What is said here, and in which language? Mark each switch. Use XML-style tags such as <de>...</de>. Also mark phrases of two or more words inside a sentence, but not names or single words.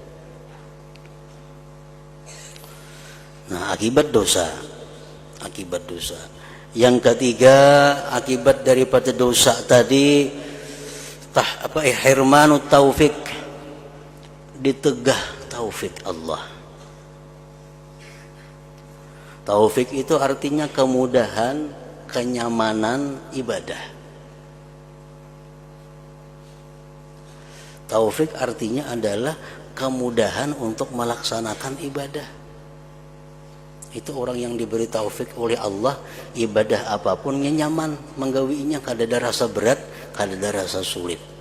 <id>Nah, akibat dosa. Yang ketiga, akibat daripada dosa tadi,</id> <ar>حرمان توفيق,</ar> <id>ditegah taufik Allah. Taufik itu artinya kemudahan, kenyamanan ibadah. Taufik artinya adalah kemudahan untuk melaksanakan ibadah.</id> <bjn>Itu orang yang diberi taufik oleh Allah, ibadah apapun nyaman menggawinya, kada ada rasa berat, kada ada rasa sulit.</bjn>